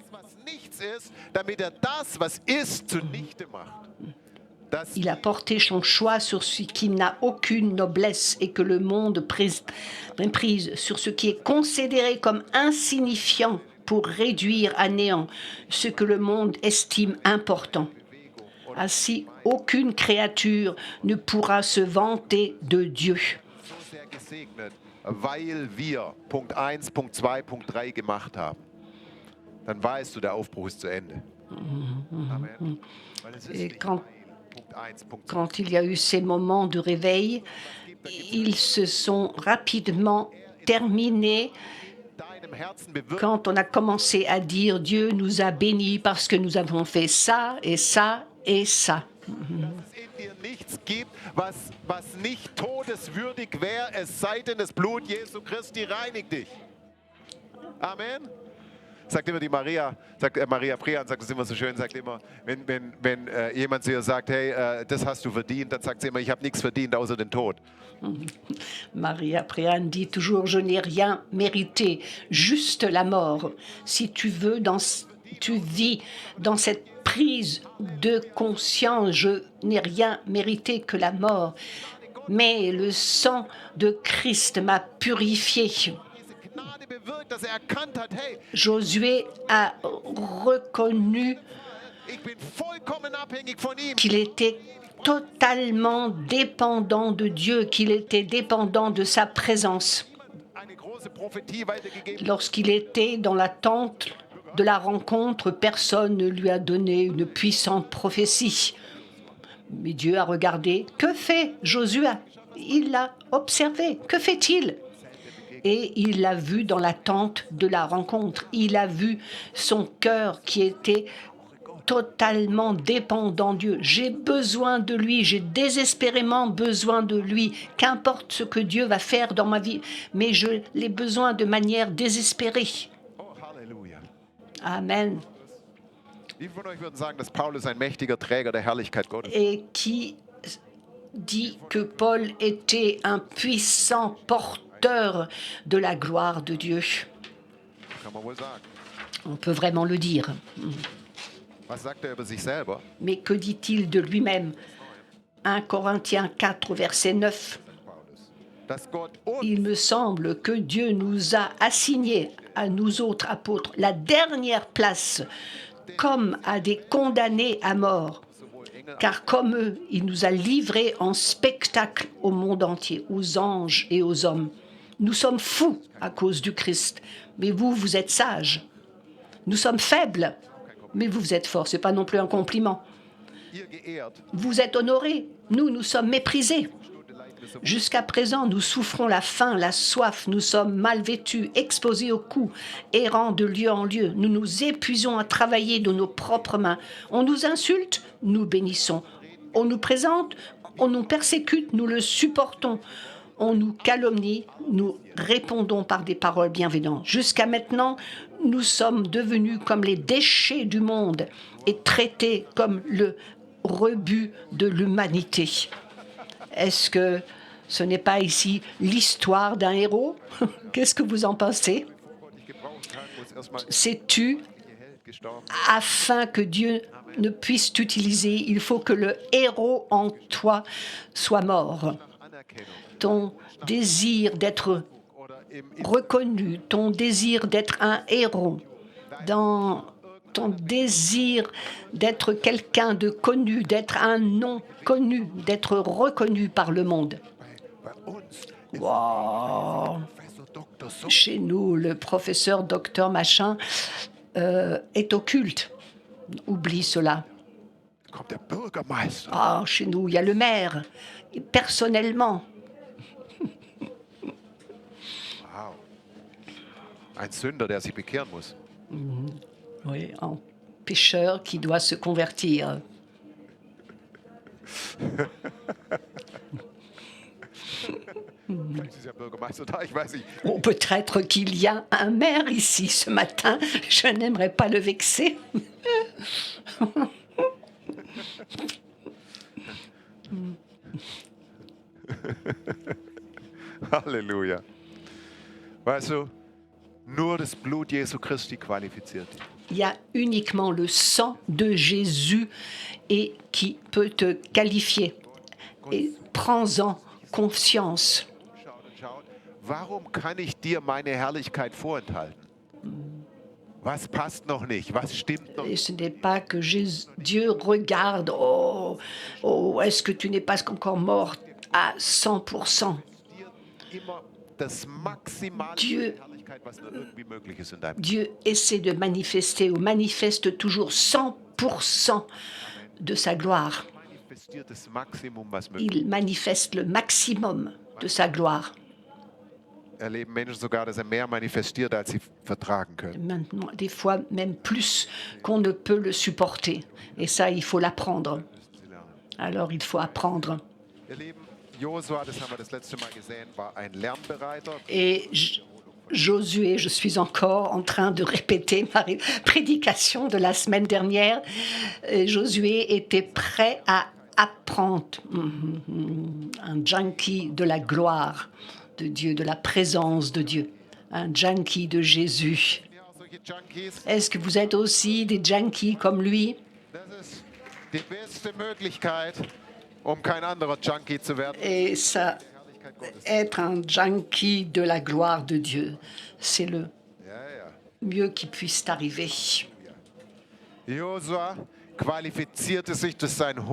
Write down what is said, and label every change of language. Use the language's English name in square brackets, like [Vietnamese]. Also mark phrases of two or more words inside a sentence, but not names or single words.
[French] Il a porté son choix sur ce qui n'a aucune noblesse et que le monde méprise, sur ce qui est considéré comme insignifiant pour réduire à néant ce que le monde estime important. Ainsi, aucune créature ne pourra se vanter de Dieu. [German] Weil wir Punkt 1, Punkt 2, Punkt 3 gemacht haben, dann weißt du, der Aufbruch ist zu Ende. Amen. [French] Et quand il y a eu ces moments de réveil, ils se sont rapidement terminés quand on a commencé à dire Dieu nous a bénis parce que nous avons fait ça et ça et ça. [German] Nichts gibt, was nicht todeswürdig wäre, es sei denn, das Blut Jesu Christi reinigt dich. Amen. Sagt immer die Maria, sagt Maria Prean, sagt es immer so schön, sagt immer, wenn jemand zu ihr sagt, hey, das hast du verdient, dann sagt sie immer, ich habe nichts verdient außer den Tod. [French] Maria Prean dit toujours, je n'ai rien mérité, juste la mort. Si tu veux, tu vis dans cette prise de conscience, je n'ai rien mérité que la mort, mais le sang de Christ m'a purifié. [German] bewirkt, dass erkannt hat, hey, [French] Josué a reconnu [German] ich bin vollkommen abhängig von ihm. [French] qu'il était totalement dépendant de Dieu, qu'il était dépendant de sa présence. [German] Eine große Prophetie weitergegeben. [French] Lorsqu'il était dans la tente de la rencontre, personne ne lui a donné une puissante prophétie. Mais Dieu a regardé. Que fait Josué? Il l'a observé. Que fait-il? Et il l'a vu dans la tente de la rencontre. Il a vu son cœur qui était totalement dépendant de Dieu. J'ai besoin de lui, j'ai désespérément besoin de lui. Qu'importe ce que Dieu va faire dans ma vie, mais je l'ai besoin de manière désespérée. Oh, Halleluja. Amen. [German] Wie viele von euch würden sagen, dass Paulus ein mächtiger Träger der Herrlichkeit Gottes ist? [French] Et qui dit que Paul était un puissant porteur de la gloire de Dieu? [German] Kann man wohl sagen. [French] On peut vraiment le dire. [German] Was sagt er über sich selber? [French] Mais que dit-il de lui-même? 1 Corinthiens 4, verset 9. [German] Dass Gott uns [French] Il me semble que Dieu nous a assigné, à nous autres apôtres, la dernière place, comme à des condamnés à mort. [German] sowohl Engel [French] Car comme eux, il nous a livrés en spectacle au monde entier, aux anges et aux hommes. Nous sommes fous à cause du Christ, mais vous, vous êtes sages. Nous sommes faibles, mais vous, vous êtes forts. Ce n'est pas non plus un compliment. [German] ihr geehrt, [French] Vous êtes honorés, nous sommes méprisés. [German] Stunde leiden wir sowohl [French] Jusqu'à présent, nous souffrons la faim, la soif, nous sommes mal vêtus, exposés aux coups, errants de lieu en lieu. Nous nous épuisons à travailler de nos propres mains. On nous insulte, nous bénissons. On nous présente, on nous persécute, nous le supportons. On nous calomnie, nous répondons par des paroles bienveillantes. Jusqu'à maintenant, nous sommes devenus comme les déchets du monde et traités comme le rebut de l'humanité. Est-ce que ce n'est pas ici l'histoire d'un héros? Qu'est-ce que vous en pensez? [German] Gott dich gebrauchen kann, muss erstmal [French] Sais-tu, [German] der Held gestorben. [French] afin que Dieu ne puisse t'utiliser, il faut que le héros en toi soit mort. [German] Anerkennung [French] Ton désir d'être [German] oder im [French] reconnu, ton désir d'être un héros, dans ton désir d'être quelqu'un de connu, d'être un nom connu, d'être reconnu par le monde. [German] bei uns Wow. Professor Dr. So [French] Chez nous, le professeur docteur machin est occulte. Oublie cela. [German] kommt der Bürgermeister. [French] Ah, chez nous, il y a le maire. Et personnellement, Wow. [German] Ein Sünder, der sich bekehren muss. [French] oui, un pécheur qui doit se convertir. [German] Vielleicht ist ja ein Bürgermeister da, ich weiß nicht. [French] Bon, peut-être qu'il y a un maire ici ce matin. Je n'aimerais pas le vexer. Halleluja. [German] Weißt du, nur das Blut Jesu Christi qualifiziert dich. [French] Il y a uniquement le sang de Jésus et qui peut te qualifier. Et prends-en conscience. [German] Schaut und schaut, warum kann ich dir meine Herrlichkeit vorenthalten? Was passt noch nicht? Was stimmt noch [French] Et [German] nicht? [French] ce n'est pas que Dieu regarde, oh, oh, est-ce que tu n'es pas encore mort à 100%? [German] Dir immer das Maximale [French] Dieu- [German] an Herrlichkeit, was nur irgendwie möglich ist in deinem Leben. [French] Dieu essaie de manifester ou manifeste toujours 100% de sa gloire. [German] Manifestiert das Maximum, was möglich [French] Il manifeste le maximum de sa gloire. [German] ist. Erleben Menschen sogar, dass er mehr manifestiert, als sie vertragen können. [French] Maintenant, des fois même plus qu'on ne peut le supporter. Et ça, il faut l'apprendre. [German] Sie lernen. [French] Alors, il faut apprendre. [German] Ihr Lieben, Josua, das haben wir das letzte Mal gesehen, war ein Lernbereiter. [French] Et Josué, je suis encore en train de répéter ma prédication de la semaine dernière. Et Josué était prêt à apprendre. Un junkie de la gloire de Dieu, de la présence de Dieu. Un junkie de Jésus. [German] Ja, solche Junkies, [French] Est-ce que vous êtes aussi des junkies comme lui? [German] das ist die beste Möglichkeit, um kein anderer Junkie zu werden. [French] Et ça, être un junkie de la gloire de Dieu. C'est le [German] Ja, ja. [French] mieux qui puisse arriver. [German] Josua qualifizierte sich durch seinen Hunger.